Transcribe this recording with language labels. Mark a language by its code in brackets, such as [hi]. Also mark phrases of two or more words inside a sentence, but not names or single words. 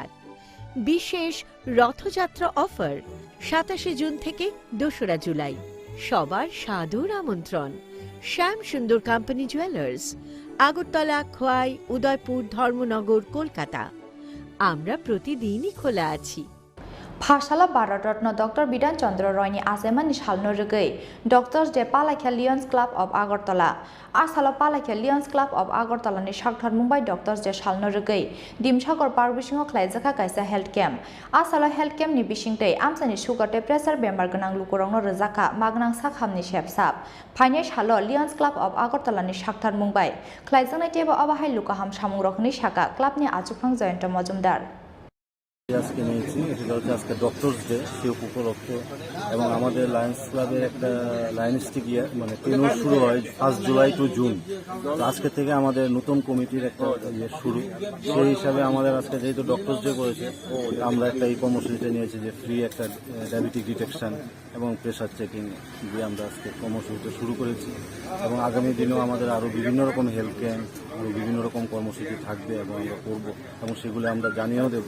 [bn] বিশেষ রথযাত্রা অফার 27 জুন থেকে 2রা জুলাই। সবার সাদর আমন্ত্রণ। শ্যাম সুন্দর কোম্পানি জুয়েলার্স, আগরতলা, খোয়াই, উদয়পুর, ধর্মনগর, কলকাতা। আমরা প্রতিদিনই খোলা আছি। [trp] फासाला भारत रत्न डॉक्टर बिधान चंद्र रॉयनि आसेमानि सालनो रगै [en] Doctors Day [trp] पालाखिया लियन्स क्लब ऑफ आगरतला आसाला पालाखिया लियन्स क्लब ऑफ आगरतलानि सागथार मुंबाई [en] Doctors Day [trp] सालनो रगै दिमसागर पार्क बिसिङाव ख्लायजाखा कायसा [en] health camp [trp] आसाला हेल्थ कैम्पनि बिसिंतै आमसानि सुगार ते प्रेसार बेमार गोनां लुकुरावनो रोजाखा मागनां साखामनि सेबसाब फाइनाय सालो लियन्स क्लब ऑफ आगरतलानि सागथार मुंबाई ख्लायजानाय टेबो अबाहाय लुकाहाम सामुंरखनि साका क्लाबनि आजुखां जयন্ত मजुमदार [bn] আজকে নিয়েছি সেটা হচ্ছে আজকে [en] Doctors Day [bn] সেই উপলক্ষে এবং আমাদের লায়ন্স ক্লাবের একটা লায়ন্সটিক ইয়ার মানে টেনুর শুরু হয় 1 জুলাই টু জুন। তো আজকে থেকে আমাদের নতুন কমিটির একটা ইয়ে শুরু, সেই হিসাবে আমাদের আজকে যেহেতু [en] Doctors Day [bn] করেছে আমরা একটা এই কর্মসূচিটা নিয়েছি যে ফ্রি একটা [en] diabetic detection [bn] এবং [en] pressure checking [bn] দিয়ে আমরা আজকে কর্মসূচিটা শুরু করেছি এবং আগামী দিনেও আমাদের আরও বিভিন্ন রকম [en] health camp [bn] আরও বিভিন্ন রকম কর্মসূচি থাকবে এবং আমরা করবো এবং সেগুলো আমরা জানিয়েও দেবো।